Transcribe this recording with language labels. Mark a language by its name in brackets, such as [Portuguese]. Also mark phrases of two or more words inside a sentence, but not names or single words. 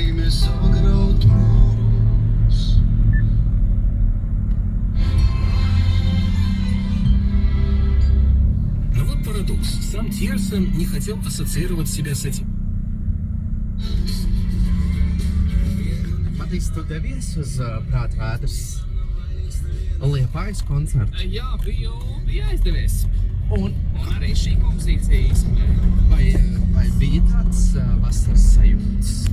[Latvian] sagraut mūrus. [Russian] Но вот парадокс. Сам Тирсон не хотел ассоциировать себя с этим. [Latvian] Matīs, tu devies uz Prātvētras Liepājas koncertu? Jā, bija aizdevies. Un Arī šī kompozīcija izskanēja. vai bija tāds vasaras sajūts?